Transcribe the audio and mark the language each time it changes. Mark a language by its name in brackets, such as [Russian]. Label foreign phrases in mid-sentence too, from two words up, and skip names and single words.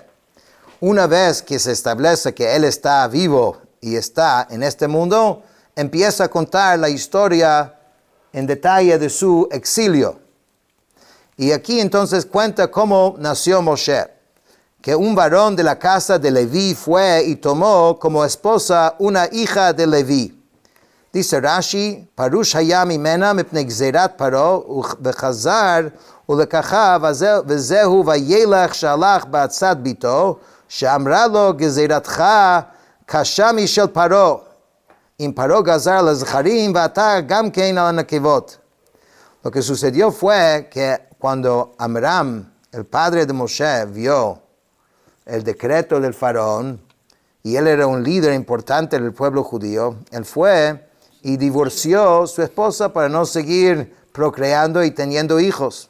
[Spanish] Una vez que se establece que él está vivo y está en este mundo, empieza a contar la historia en detalle de su exilio. Y aquí entonces cuenta cómo nació Moshe, que un varón de la casa de Leví fue y tomó como esposa una hija de Leví. [Hebrew] Dice Rashi, פרוש היה מעמה מפני גזרת פרעה וחזר ולקחה וזהו וילך הלך בעצת בתו שאמרה לו גזרתך קשה משל פרעה אם פרעה גזר לזכרים ואתה גם כן על נקבות. [Spanish] Lo que sucedió fue que cuando Amram, el padre de Moshe, vio el decreto del faraón, y él era un líder importante del pueblo judío, él fue y divorció a su esposa para no seguir procreando y teniendo hijos.